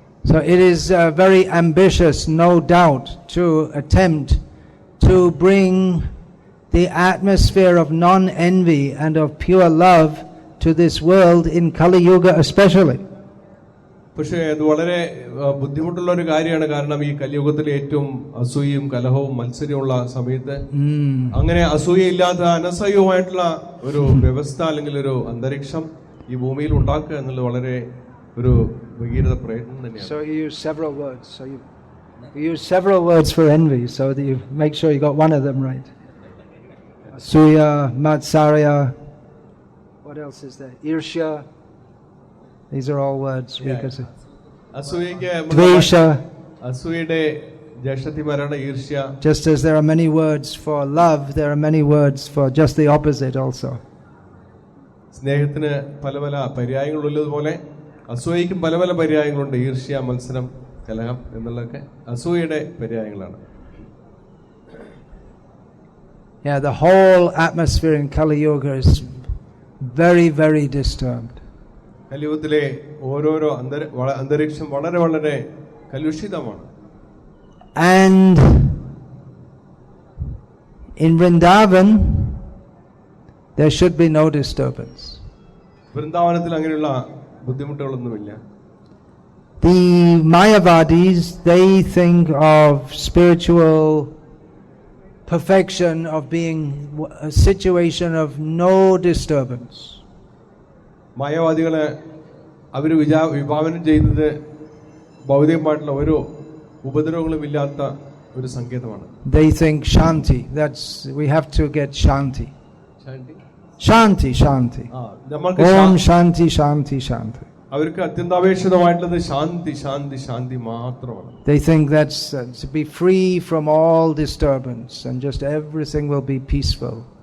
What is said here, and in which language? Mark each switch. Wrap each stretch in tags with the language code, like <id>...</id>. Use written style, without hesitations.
<en>So it is very ambitious, no doubt, to attempt to bring the atmosphere of non-envy and of pure love to this world in Kali Yuga especially.</en> <ml>പക്ഷേ അത് വളരെ ബുദ്ധിമുട്ടുള്ള ഒരു കാര്യമാണ്. കാരണം ഈ കലിയുഗത്തിലെ ഏറ്റവും അസൂയയും കലഹവും മത്സരമുള്ള സമയത്ത് അങ്ങനെ അസൂയയില്ലാത്ത അനസഹ്യവുമായിട്ടുള്ള ഒരു വ്യവസ്ഥ അല്ലെങ്കിൽ ഒരു അന്തരീക്ഷം ഈ ഭൂമിയിൽ ഉണ്ടാക്കുക എന്നുള്ളത് വളരെ ഒരു ഭഗീരഥ പ്രയത്നം തന്നെയാണ്.</ml> <en>So you use several words. So you use several words for envy, so that you make sure you got one of them right. Asuya, Matsarya. What else is there? Irsha. These are all words. Dvesha.</en> <ml>അസൂയയുടെ ജ്യേഷ്ഠത്തിമാരാണ് ഈർഷ്യ.</ml> <en>Just as there are many words for love, there are many words for just the opposite also.</en> <ml>സ്നേഹത്തിന് പല പല പര്യായങ്ങളുള്ളതുപോലെ അസൂയയ്ക്കും പല പല പര്യായങ്ങളുണ്ട്. ഈർഷ്യ, മത്സരം, കലഹം എന്നുള്ളതൊക്കെ അസൂയയുടെ പര്യായങ്ങളാണ്.</ml> <en>Yeah, the whole atmosphere in Kali Yuga is very, very disturbed.</en> <ml>കലിയുഗത്തിലെ ഓരോരോ അന്തരീക്ഷം വളരെ വളരെ കലുഷിതമാണ്.</ml> <en>And in Vrindavan there should be no disturbance.</en> <ml>വൃന്ദാവനത്തിൽ അങ്ങനെയുള്ള ബുദ്ധിമുട്ടുകളൊന്നുമില്ല.</ml> <en>The Mayavadis, they think of spiritual perfection of being a situation of no disturbance.</en> <ml>മായാവാദികളെ അവർ വിഭാവനം ചെയ്യുന്നത് ഭൗതികമായിട്ടുള്ള ഒരു ഉപദ്രവങ്ങളും ഇല്ലാത്ത ഒരു സങ്കേതമാണ്.</ml> <en>They think shanti, that's we have to get shanti. Shanti, shanti. Om shanti, shanti, shanti.</en> <ml>അവർക്ക് അത്യന്താപേക്ഷിതമായിട്ടുള്ളത് ശാന്തി, ശാന്തി, ശാന്തി മാത്രമാണ്.</ml> <en>They think that's to be free from all disturbance and just everything will be peaceful.</en>